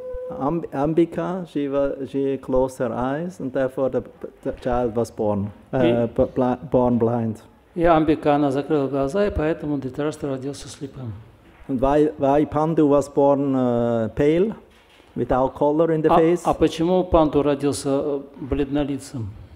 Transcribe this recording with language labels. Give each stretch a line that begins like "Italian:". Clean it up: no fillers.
English: Ambika, she closed her eyes, and therefore the child was born blind.
Russian: И Амбика, она закрыла глаза, и поэтому Дитараштра родился слепым. And why Pandu was born pale, without color in the face? А почему Панду родился бледнолицым?